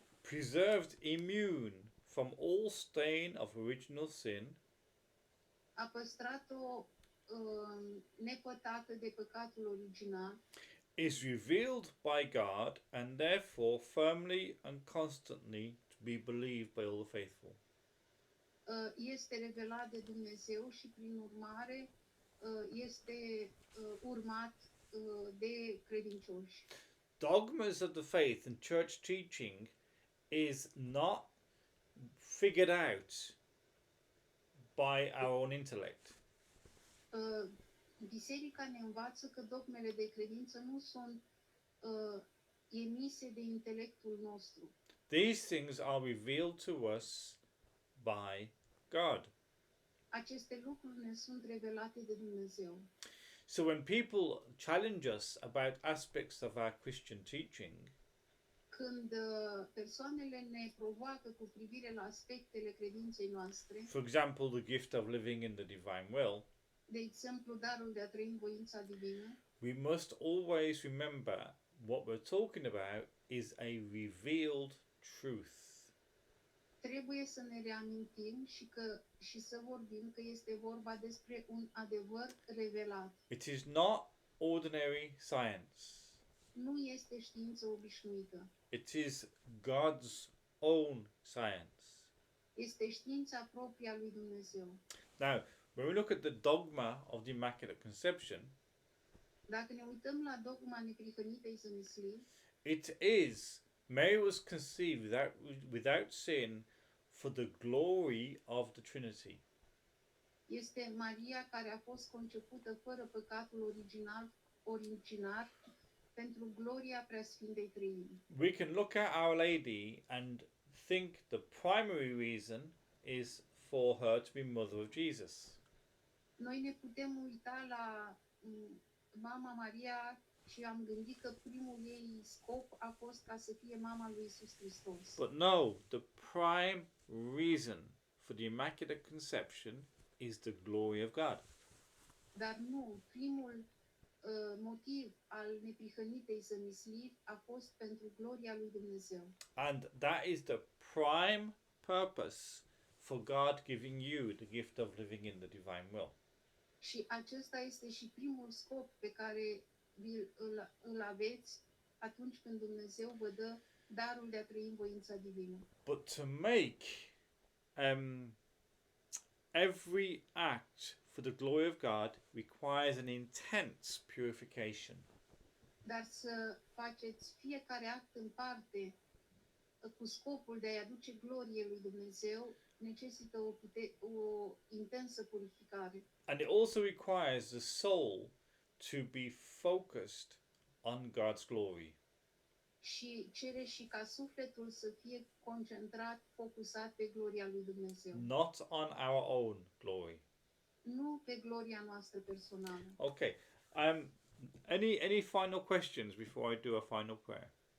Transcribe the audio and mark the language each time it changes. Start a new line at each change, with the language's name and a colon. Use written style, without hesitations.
English: preserved immune from all stain of original sin,
Romanian: a păstrat-o nepătată de păcatul original,
English: is revealed by God and therefore firmly and constantly to be believed by all the faithful.
Romanian: este revelat de Dumnezeu și prin urmare este urmat de credincioși.
English: Dogmas of the faith and church teaching is not figured out by our own intellect.
Romanian: Biserica ne învață că dogmele de credință nu sunt emise de intelectul nostru.
English: These things are revealed to us by God.
Romanian: Aceste lucruri ne sunt revelate de Dumnezeu.
English: So when people challenge us about aspects of our Christian teaching,
Romanian: Când persoanele ne provoacă cu privire la aspectele credinței noastre,
English: for example, the gift of living in the divine will,
Romanian: de exemplu darul de a trăi în voința divină,
English: we must always remember what we're talking about is a revealed truth.
Romanian: trebuie să ne reamintim și să vorbim că este vorba despre un adevăr revelat.
English: It is not ordinary science.
Romanian: Nu este știință obișnuită.
English: It is God's own science.
Romanian: Este știința proprie a lui Dumnezeu.
English: Now, when we look at the dogma of the Immaculate Conception,
Romanian: Dacă ne uităm la dogma neprihănitei zămisliri,
English: it is Mary was conceived without sin for the glory of the Trinity.
Romanian: este Maria care a fost concepută fără păcatul originar pentru gloria Preasfintei Treimi.
English: We can look at Our Lady and think the primary reason is for her to be mother of Jesus.
Romanian: Noi ne putem uita la Mama Maria și am gândit că primul ei scop a fost ca să fie mama lui Isus Hristos.
English: But no, the prime reason for the Immaculate Conception is the glory of God.
Romanian: Dar nu, primul motiv al neprihănitei zămisliri a fost pentru gloria lui Dumnezeu.
English: And that is the prime purpose for God giving you the gift of living in the divine will.
Romanian: Și acesta este și primul scop pe care îl aveți atunci când Dumnezeu vă dă darul de a trăi în voința divină.
English: But to make every act for the glory of God requires an intense purification.
Romanian: Dar să faceți fiecare act în parte cu scopul de a-i aduce glorie lui Dumnezeu necesită o intensă purificare.
English: And it also requires the soul to be focused on God's glory.
Romanian: Și cere și ca sufletul să fie concentrat, focusat pe gloria lui Dumnezeu.
English: Not on our own glory.
Romanian: nu pe gloria noastră personală.
English: Okay. Any final questions before I do a final prayer?